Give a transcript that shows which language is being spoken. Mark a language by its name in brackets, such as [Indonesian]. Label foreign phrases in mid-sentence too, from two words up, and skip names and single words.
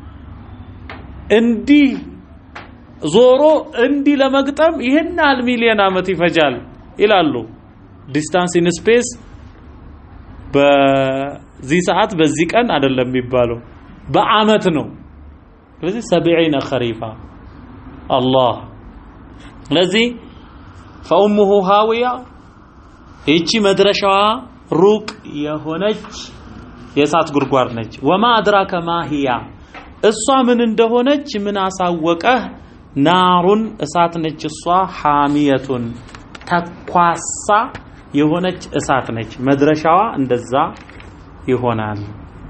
[Amharic] እንዲህ ዞሮ እንዲህ ለመግጠም ይሄን ያህል ሚሊዮን ዓመት ይፈጃል ይላሉ [English] distance in space [Amharic] በዚህ ሰዓት በዚህ ቀን አይደለም የሚባለው በአመት ነው ስለዚህ 70 خريفا الله ስለዚህ [Arabic] فأمه هاوية [Amharic] ይቺ መድረሻዋ ሩቅ የሆነች የእሳት ጉርጓድ ነች [Arabic] وما أدراك ما هي [Amharic] እሷ ምን እንደሆነች ምን አሳወቀህ ናሩን እሳት ነች እሷ ሐሚየቱን ተኳሳ የሆነች እሳት ነች መድረሻዋ እንደዛ ይሆናል